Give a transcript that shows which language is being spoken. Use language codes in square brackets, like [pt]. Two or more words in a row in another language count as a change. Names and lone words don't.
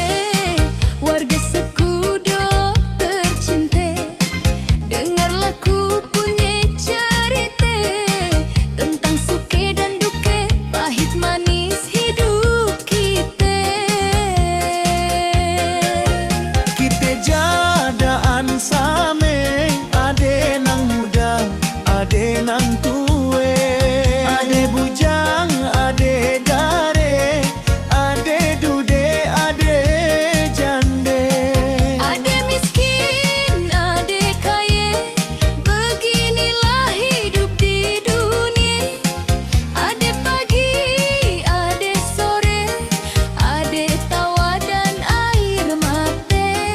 [id] warga sekudo tercinta, dengarlah ku punya cerita tentang suka dan duka, pahit manis hidup kita. [ms] Kita jadaan same, ade nang muda, ade nang tue, ade bujang, ade dare, ade dude, ade jande, [id] Ada miskin, ada kaya, beginilah hidup di dunia. Ada pagi, ada sore, ada tawa dan air mata.